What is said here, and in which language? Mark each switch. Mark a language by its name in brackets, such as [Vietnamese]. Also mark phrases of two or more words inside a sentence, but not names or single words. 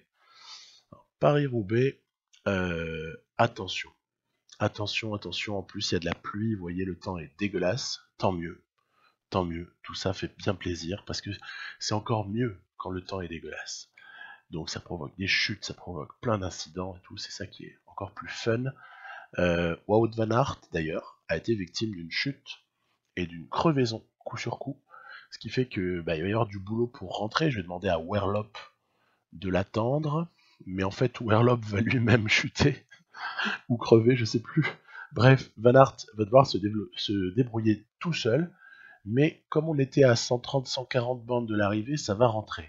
[French] Paris-Roubaix, attention, en plus il y a de la pluie, vous voyez, le temps est dégueulasse, tant mieux, tout ça fait bien plaisir, parce que c'est encore mieux quand le temps est dégueulasse. Donc ça provoque des chutes, ça provoque plein d'incidents et tout, c'est ça qui est encore plus fun. Wout van Aert, d'ailleurs, a été victime d'une chute et d'une crevaison, coup sur coup, ce qui fait que il va y avoir du boulot pour rentrer. Je vais demander à Werlop de l'attendre, mais en fait Werlop va lui-même chuter ou crever, je sais plus. Bref, Van Aert va devoir se débrouiller tout seul, Mais comme on était à 130-140 bandes de l'arrivée, ça va rentrer.